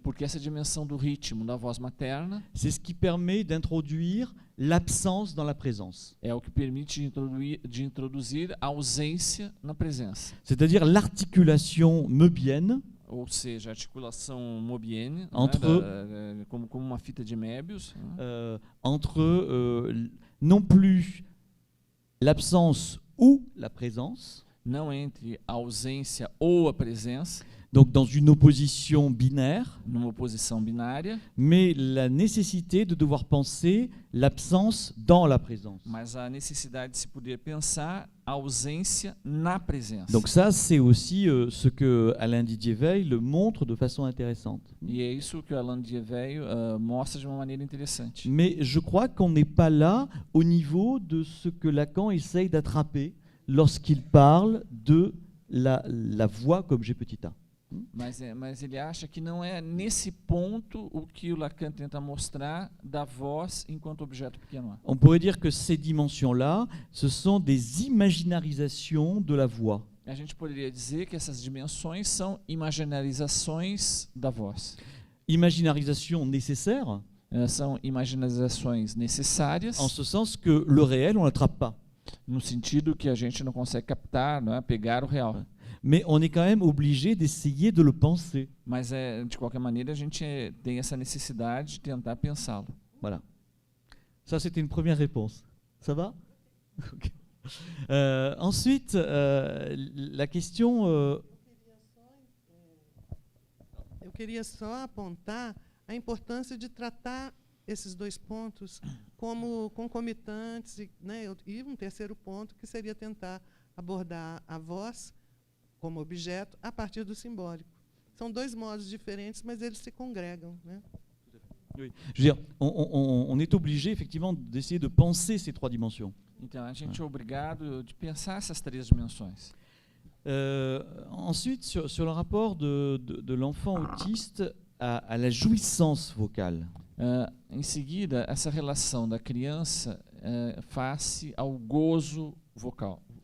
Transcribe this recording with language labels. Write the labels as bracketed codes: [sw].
[pt] Porque essa dimensão do ritmo da voz materna [fr] c'est ce qui permet d'introduire l'absence dans la présence. [pt] é o que permite de introduzir a ausência na presença. [fr] C'est-à-dire l'articulation möbienne [pt] Ou seja, a articulação mobienne, [fr] Entre- [pt] como uma fita de Möbius, né? [fr] entre non plus l'absence ou la présence, [pt] Não entre a ausência ou a presença, [fr] donc dans une opposition binaire, [pt] numa oposição binária, [fr] mais la nécessité de devoir penser l'absence dans la présence. [pt] mas a necessidade de se poder pensar a ausência na presença. [fr] Donc ça, c'est aussi ce que Alain Didier-Veil le montre de façon intéressante. [pt] E é isso que o Alain Dier-Veil mostra de uma maneira interessante. [fr] Mais je crois qu'on n'est pas là au niveau de ce que Lacan essaye d'attraper lorsqu'il parle de la voix comme G petit a. [pt] Mas ele acha que não é nesse ponto o que o Lacan tenta mostrar da voz enquanto objeto pequeno a. [fr] On pourrait dire que ces dimensions-là, ce sont des imaginarisations de la voix. [pt] A gente poderia dizer que essas dimensões são imaginarizações da voz. [fr] Imaginarisations nécessaires, [pt] São imaginarizações necessárias, [fr] en ce sens que le réel, on ne l'attrape pas. [pt] no sentido que a gente não consegue captar, não é? Pegar o real. [fr] Mais on est quand même obligé d'essayer de le penser. [pt] Mas, de qualquer maneira, a gente tem essa necessidade de tentar pensá-lo. [fr] Voilà. Ça, c'était une première réponse. Ça va? Ok. Ensuite, la question... [pt] Eu queria só apontar a importância de tratar esses dois pontos como concomitantes, né? E um terceiro ponto, que seria tentar abordar a voz como objeto a partir do simbólico. São dois modos diferentes, mas eles se congregam, né? [fr] Oui. Je veux dire, on est obligé effectivement d'essayer de penser ces trois dimensions. [pt] Então, a gente é obrigado de pensar essas três dimensões. [fr] Ensuite, sur le rapport de l'enfant autiste à la jouissance vocale. [pt] Em seguida, essa relação da criança face ao gozo vocal.